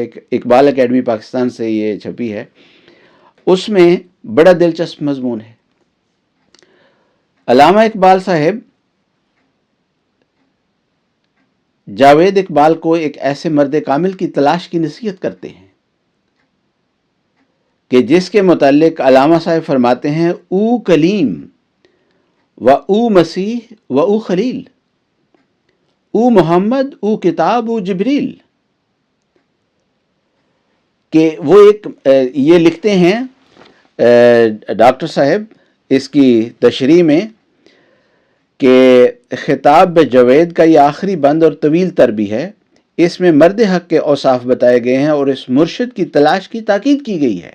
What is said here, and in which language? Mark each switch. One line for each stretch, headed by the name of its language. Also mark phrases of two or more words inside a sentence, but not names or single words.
Urdu: اقبال اکیڈمی پاکستان سے یہ چھپی ہے. اس میں بڑا دلچسپ مضمون ہے. علامہ اقبال صاحب جاوید اقبال کو ایک ایسے مرد کامل کی تلاش کی نصیحت کرتے ہیں کہ جس کے متعلق علامہ صاحب فرماتے ہیں
Persian: او کلیم و او مسیح و او خلیل، او محمد او کتاب او جبریل.
Urdu: کہ وہ ایک یہ لکھتے ہیں ڈاکٹر صاحب اس کی تشریح میں کہ خطاب جوید کا یہ آخری بند اور طویل تر بھی ہے. اس میں مرد حق کے اوصاف بتائے گئے ہیں اور اس مرشد کی تلاش کی تاکید کی گئی ہے.